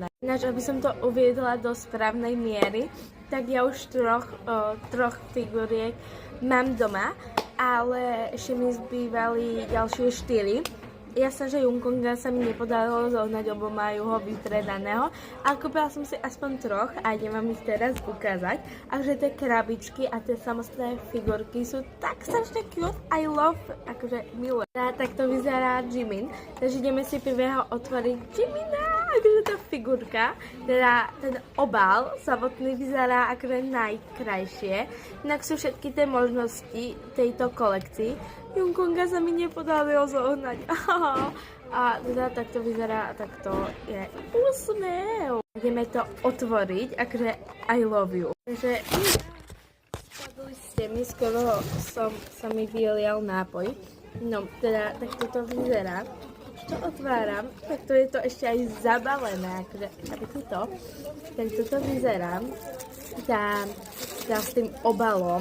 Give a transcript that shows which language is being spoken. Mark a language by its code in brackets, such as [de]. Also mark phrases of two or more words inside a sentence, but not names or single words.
[sk] Ináč, aby som to uviedla do správnej miery, tak ja už troch figuriek mám doma, ale ešte mi zbývali ďalšie 4. Jasné, že Jungkonga sa mi nepodarilo zohnať, lebo majú ho vypredaného, ale kúpila som si aspoň 3 a idem vám ich teraz ukázať. A že tie krabičky a tie samostné figurky sú tak strašne cute, [en] I love, [sk] akože milujem. Tak to vyzerá Jimin, takže ideme si prvého otvoriť Jimina, akože tá figurka, teda ten obal samotný vyzerá akože najkrajšie. Inak sú všetky tie možnosti tejto kolekcii. Jungkonga sa mi nepodarilo zohnať. A teda takto vyzerá a takto je úsmev. Ideme to otvoriť, akože [en] I love you. [sk] Takže spadli ste mi, skoro sa mi vylial nápoj. No, teda takto to vyzerá. Už to otváram, tak to je to ešte aj zabalené, akože, aby to. Takto to vyzerá. S tým obalom.